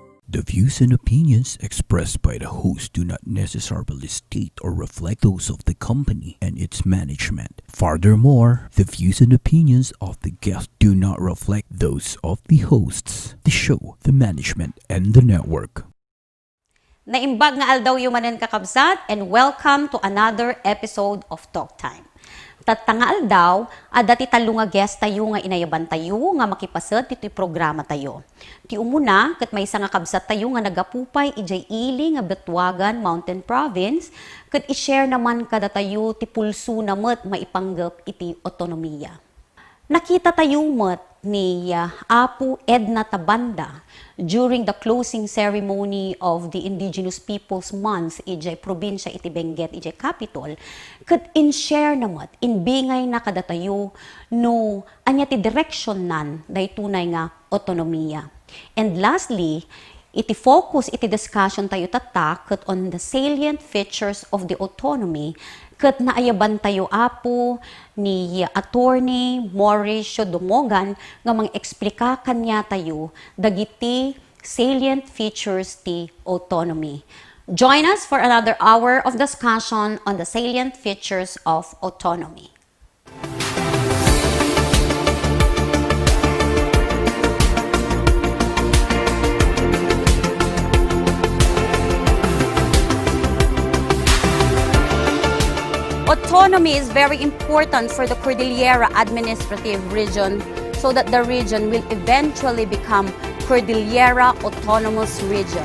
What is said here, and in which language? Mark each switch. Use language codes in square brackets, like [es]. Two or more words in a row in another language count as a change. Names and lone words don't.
[en] The views and opinions expressed by the host do not necessarily state or reflect those of the company and its management. Furthermore, the views and opinions of the guest do not reflect those of the hosts, the show, the management, and the network. [ilo] Naimbag nga aldaw yumanen kakabsat, [en] and welcome to another episode of Talk Time. [ilo] Tatangaal daw, dati talo nga guest tayo nga inayaban tayo nga makipasad dito'y programa tayo. Ti umuna, kat may isa nga kabsat tayo nga nagapupay ijay ili nga Betwagan Mountain Province, kat i-share naman kada tayo ti pulso na mat maipanggap iti otonomiya. Nakita tayo mat ni Apo Edna Tabanda during the closing ceremony of the Indigenous Peoples Month ijay probinsya iti Benguet ijay capital, ket in share namat in bingay na kada tayo no anya ti direction nan daytunay nga otonomiya. [en] And lastly, iti focus iti discussion tayo tatak ket on the salient features of the autonomy, [ilo] ket naayaban tayo apo ni Attorney Mauricio Dumogan nga mang-eksplika kanya tayo dagiti [en] salient features [ilo] ti autonomy. [en] Join us for another hour of discussion on the salient features of autonomy. Autonomy is very important for the Cordillera Administrative Region so that the region will eventually become Cordillera Autonomous Region.